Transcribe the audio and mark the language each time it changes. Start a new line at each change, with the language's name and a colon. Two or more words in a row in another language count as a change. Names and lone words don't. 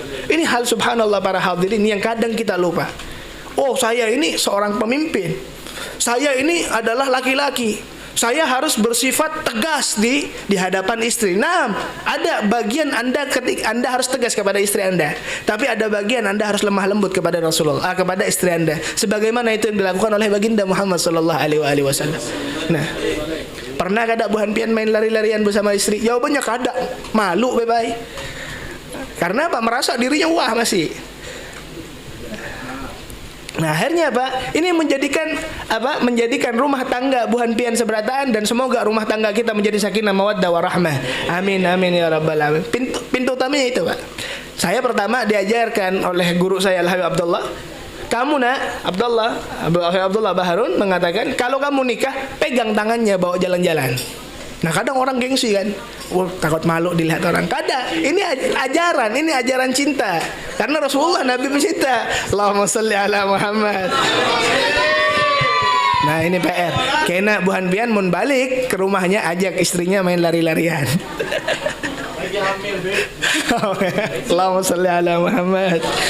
Indonesian: Ini hal subhanallah para hadirin yang kadang kita lupa. Oh, saya ini seorang pemimpin, saya ini adalah laki-laki, saya harus bersifat tegas di hadapan istri. Nah, ada bagian Anda harus tegas kepada istri Anda, tapi ada bagian Anda harus lemah lembut kepada Rasulullah, kepada istri Anda, sebagaimana itu yang dilakukan oleh baginda Muhammad
Arabic: صلى الله عليه وسلم.
Banjar: Nah, pernah kada buhan pian main lari-larian bersama istri? Jawabannya kada. Malu bye-bye. Karena apa?
Indonesian: Merasa dirinya wah masih. Nah, akhirnya apa?
Banjar: Ini menjadikan rumah tangga buhan pian seberataan,
Indonesian: dan semoga rumah tangga kita menjadi
Arabic: سكينة مودة ورحمة. آمين آمين يا رب العالمين.
Indonesian: Pintu utamanya itu, Pak. Saya pertama diajarkan oleh guru saya Al-Habib Abdullah. Kamu nak, Abdullah Baharun mengatakan, kalau kamu nikah, pegang tangannya, bawa jalan-jalan. Nah kadang orang gengsi kan, takut malu dilihat orang. Kadang ini ajaran cinta. Karena Rasulullah Nabi pencinta.
Arabic: اللهم صل على محمد.
Banjar: Nah ini PR. Kena Buhan Pian mun balik ke rumahnya, ajak istrinya main lari-larian.
Arabic: اللهم صل على محمد.